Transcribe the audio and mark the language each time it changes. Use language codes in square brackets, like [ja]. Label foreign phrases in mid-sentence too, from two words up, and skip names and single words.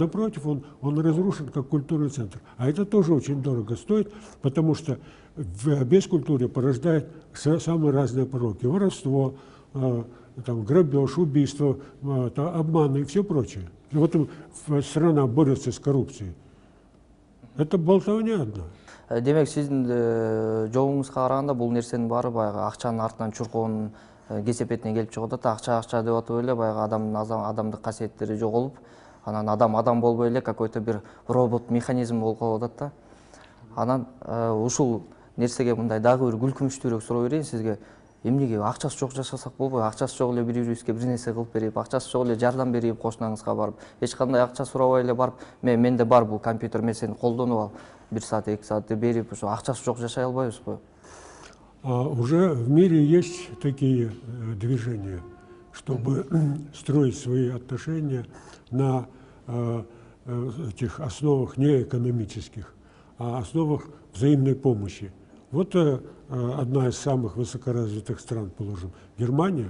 [ru] Напротив, он разрушен как культурный центр. А это тоже очень дорого стоит, потому что в бескультуре порождает самые разные пороки. Воровство, там, грабеж, убийство, обманы и все прочее. И вот страна борется с коррупцией. Это болтовня одна. [ky] Демек, сиздин жолуңузга караганда бул нерсенин баары баягы акчанын артынан чуркоонун кесепетине келип чыгып атат. Акча деп атып эле баягы адамдык касиеттери жоголуп, анан адам болбой эле какой-то бир робот механизм болуп калып атат да. Анан ушул нерсеге мындай дагы бир күлкүнүчтүүрөөк суроо берейин сизге. Эмнеге акчасы жок жашасак болбойбу? Акчасы жок эле бири-бирибизге бир нерсе кылып берип, акчасы жок эле жардам берип кошунаңызга барып, эч кандай акча сурабай эле барып, менде бар бул компьютер, мен сени колдонуп ал, 1 саат, 2 саат деп берип, ошо акчасы жок жашай албайбызбы? [ru] Уже в мире есть такие движения, чтобы строить свои отношения на этих основах не экономических, а основах взаимной помощи. Вот одна из самых высокоразвитых стран, положим, Германия.